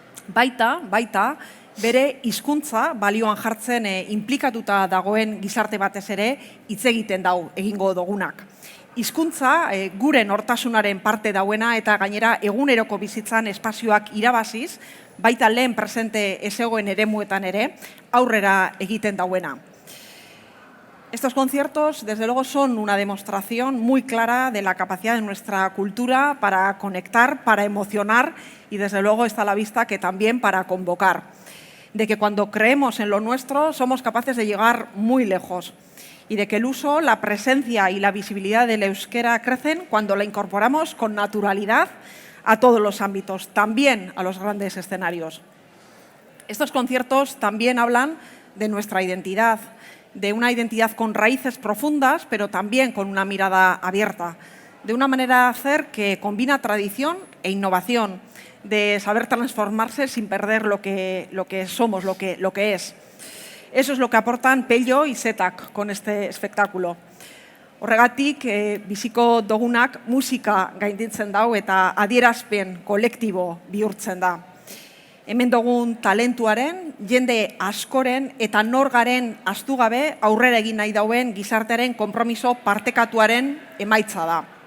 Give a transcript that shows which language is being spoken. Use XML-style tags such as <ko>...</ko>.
<eu>Baita, bere hizkuntza balioan jartzen inplikatuta dagoen gizarte batez ere hitz egiten dau egingo dugunak. Hizkuntza gure nortasunaren parte dauena eta gainera eguneroko bizitzan espazioak irabaziz, baita lehen presente ezegoen eremuetan ere aurrera egiten dauena.</eu> <es>Estos conciertos, desde luego, son una demostración muy clara de la capacidad de nuestra cultura para conectar, para emocionar y, desde luego, está a la vista que también para convocar. De que cuando creemos en lo nuestro somos capaces de llegar muy lejos y de que el uso, la presencia y la visibilidad del euskera crecen cuando la incorporamos con naturalidad a todos los ámbitos, también a los grandes escenarios. Estos conciertos también hablan de nuestra identidad, de una identidad con raíces profundas, pero también con una mirada abierta, de una manera de hacer que combina tradición e innovación, de saber transformarse sin perder lo que somos, lo que es. Eso es lo que aportan Pello y Zetak con este espectáculo.</es> <eu>Horregatik, biziko dugunak musika gainditzen dau eta adierazpen kolektibo bihurtzen da. Hemen dugun talentuaren, jende askoren eta norgaren ahaztu gabe aurrera egin nahi dauen gizartearen konpromiso partekatuaren emaitza da.</eu>